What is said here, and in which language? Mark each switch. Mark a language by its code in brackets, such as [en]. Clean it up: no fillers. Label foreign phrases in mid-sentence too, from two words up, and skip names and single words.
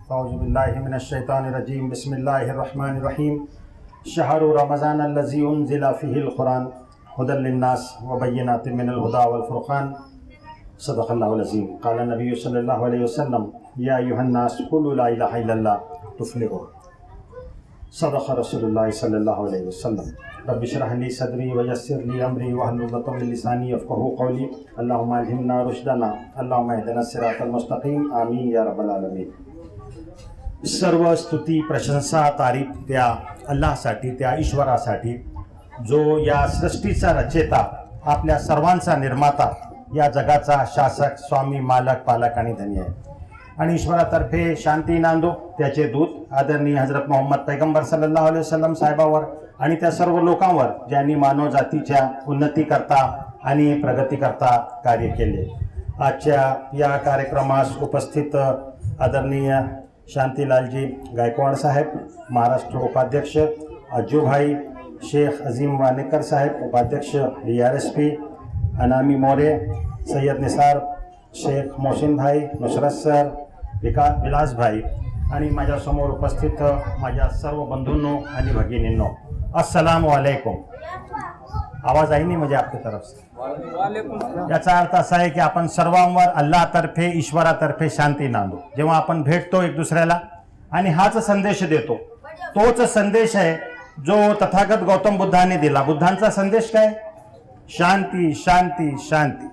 [ar] أعوذ بالله من الشيطان الرجيم بسم الله الرحمن الرحيم شهر رمضان الذي أنزل فيه القرآن هدى للناس وبينات من الهدى والفرقان صدق الله العظيم قال النبي صلى الله عليه وسلم يا أيها الناس قولوا لا إله إلا الله تفلحوا صدق رسول الله صلى الله عليه وسلم رب اشرح لي صدري ويسر لي أمري واحلل عقدة من لساني يفقهوا قولي اللهم ألهمنا رشدنا اللهم اهدنا الصراط المستقيم آمين يا رب العالمين. [mr] सर्व स्तुती प्रशंसा तारीफ त्या अल्लाहसाठी, त्या ईश्वरासाठी जो या सृष्टीचा रचेता, आपल्या सर्वांचा निर्माता, या जगाचा शासक, स्वामी, मालक, पालक आणि धनी आहे। आणि ईश्वरातर्फे शांती नांदो त्याचे दूत आदरणीय हजरत मोहम्मद पैगंबर [ar] صلى الله عليه وسلم [mr] साहेबावर आणि त्या सर्व लोकांवर ज्यांनी मानव जातीच्या उन्नती करता आणि प्रगती करता कार्य केले। आजच्या या कार्यक्रमास उपस्थित आदरणीय शांतीलालजी गायकवाड साहेब, महाराष्ट्र उपाध्यक्ष अज्जूभाई, शेख अजीम वानेकर साहेब उपाध्यक्ष DRSP, अनामी मोरे, सय्यद निसार, शेख मोहसिन भाई, नुसरत सर, विलास भाई आणि माझ्यासमोर उपस्थित माझ्या सर्व बंधूंनो आणि भगिनींनो, [ar] السلام عليكم. [hi] आवाज आई नहीं मुझे आपकी तरफ से? [mr] याचा अर्थ असा आहे की आपण सर्वांवर अल्लाहतर्फे, ईश्वरातर्फे शांती नांदू। जेव्हा आपण भेटतो एक दुसऱ्याला आणि हाच संदेश देतो, तोच संदेश आहे जो तथागत गौतम बुद्धाने दिला। बुद्धांचा संदेश काय? शांती शांती शांती।